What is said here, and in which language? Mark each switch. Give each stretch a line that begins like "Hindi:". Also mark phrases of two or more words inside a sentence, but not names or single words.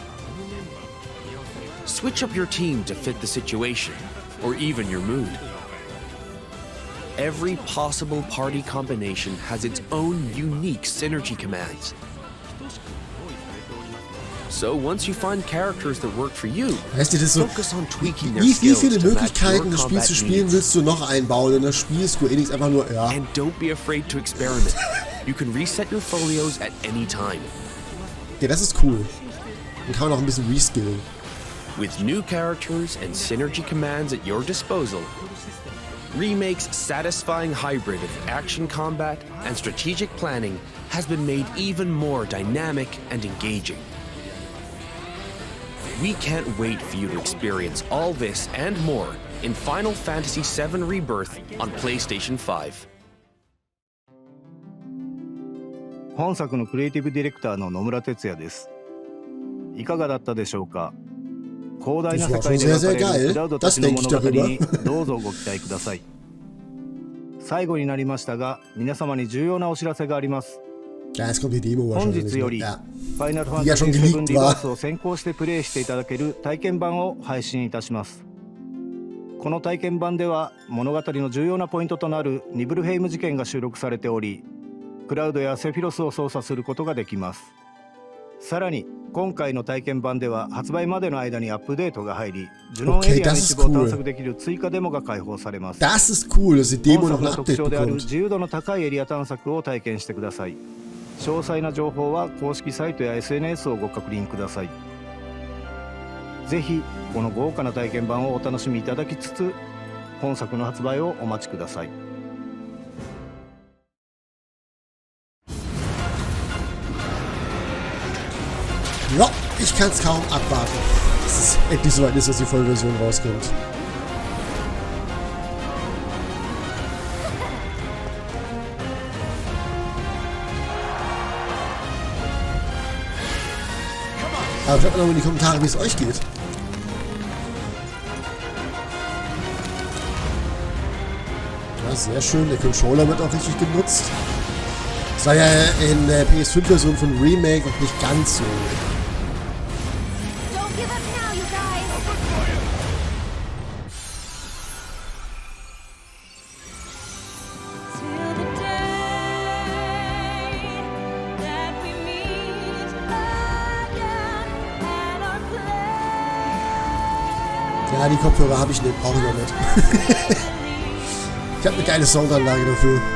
English: Switch up your team to fit the situation, or even your mood. Every possible party combination has its own unique synergy commands. So once you find characters that work for you,
German: Weißt du, das ist so,
English: focus on tweaking their
German: wie
English: skills
German: viele
English: to match
German: Möglichkeiten,
English: your
German: das Spiel
English: combat
German: zu spielen,
English: needs.
German: willst du noch einbauen in das Spiel? Square Enix einfach nur, ja.
English: And don't be afraid to experiment. You can reset your folios at any time.
German: Ja, das ist cool. Dann kann man auch ein bisschen reskillen.
English: With new characters and synergy commands at your disposal, Remake's satisfying hybrid of action combat and strategic planning has been made even more dynamic and engaging. We can't wait for you to experience all this and more in Final Fantasy VII Rebirth on PlayStation 5.
Japanese: 本作のクリエイティブディレクターの野村哲也です。いかがだったでしょうか。広大な世界で描かれるクラウドたちの物語にどうぞご期待ください。最後になりましたが、皆様に重要なお知らせがあります。
German: Ja, jetzt kommt die Demo
Japanese: 本
German: wahrscheinlich.
Japanese: 日より、
German: Ja.
Japanese: ファイナルファン
German: Die ja
Japanese: タジ
German: schon
Japanese: ー7
German: geleakt
Japanese: リバー
German: war.
Japanese: スを先行してプレイしていただける体験版を配信いたします。この体験版では物語の重要なポイントとなるニブルヘイム事件が収録されており、クラウドやセフィロスを操作することができます。さらに今回の体験版では発売までの間にアップデートが入り、ジュノンエリアの一部を探索できる追加デモが開放されます。
German: Das ist cool, dass die Demo
Japanese: 本
German: noch
Japanese: 作
German: ein
Japanese: の特
German: Update
Japanese: 徴である
German: bekommt.
Japanese: 自由度の高いエリア探索を体験してください。詳細な情報は公式サイトや SNS をご確認ください。ぜひこの豪華な体験版をお楽しみいただきつつ、本作の発売をお待ちください。
German: Ja, ich kann es kaum abwarten, dass es endlich soweit ist, dass die Vollversion rauskommt. Aber schreibt mal in die Kommentare, wie es euch geht. Ja, sehr schön. Der Controller wird auch richtig genutzt. Das war ja in der PS5-Version von Remake noch nicht ganz so.
English: Don't give up now, you guys! Till the day that we meet again at our place.
German: Ja, die Kopfhörer habe ich nicht, brauche ich noch nicht. Ich habe eine geile Soundanlage dafür.